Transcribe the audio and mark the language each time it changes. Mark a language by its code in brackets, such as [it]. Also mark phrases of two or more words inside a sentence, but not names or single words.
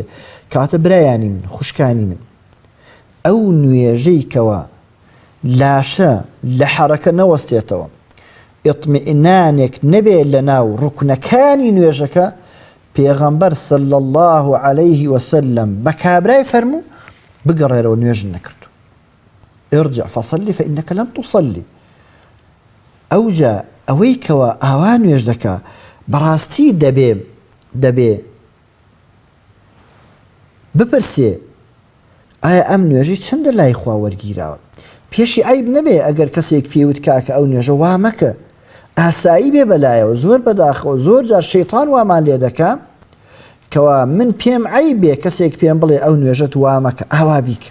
[ckb] کاتە برایانی من خوشکانی من ئەو نوێژەی کەوا لاشە لە حرەکە نەوەستێتەوە ئیطمئنانێک نەبێ لە ناو ڕوکنەکانی نوێژەکە پێغەمبەر [ar] صلی الله عليه وسلم [ckb] بە کابرای فەرموو بگەڕێرەوە نوێژ نەکردو [ar] ارجع فصلي فإنك لم تصلي. [ckb] ئەوجا ئەوەی کەوا ئاوا نوێژ دەکا بەڕاستی دەبێ بپرسێ ئایا ئەم نوێژی چەندە لای خوا وەرگیراوە. پێشی عیب نەبێ ئەگەر کەسێک پێوت کاکە ئەو نوێژە وا مەکە ئاسایی بێ بەلایەوە زۆر بەداخەوە زۆر جار شەیطان وامان لێ دەکا کەوا من پێم عیب بێ کەسێک پێم بڵێ ئەو نوێژەت وا مەکە ئاوا بیکە.